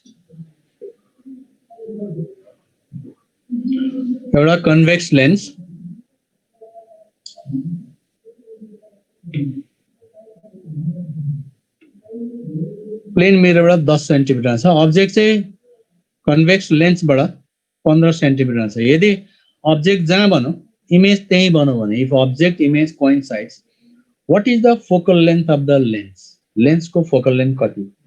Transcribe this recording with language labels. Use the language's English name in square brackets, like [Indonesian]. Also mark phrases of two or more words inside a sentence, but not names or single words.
[Nepali] प्लेन मिररबाट 10 सेन्टिमिटर छ अब्जेक्ट चाहिँ कन्वेक्स लेन्सबाट 15 सेन्टिमिटर छ यदि अब्जेक्ट जहाँ भनौं इमेज त्यही भनौं भने [English] if object image coincides what is the focal length of the lens [Nepali] lens को [English] focal length [Nepali] कति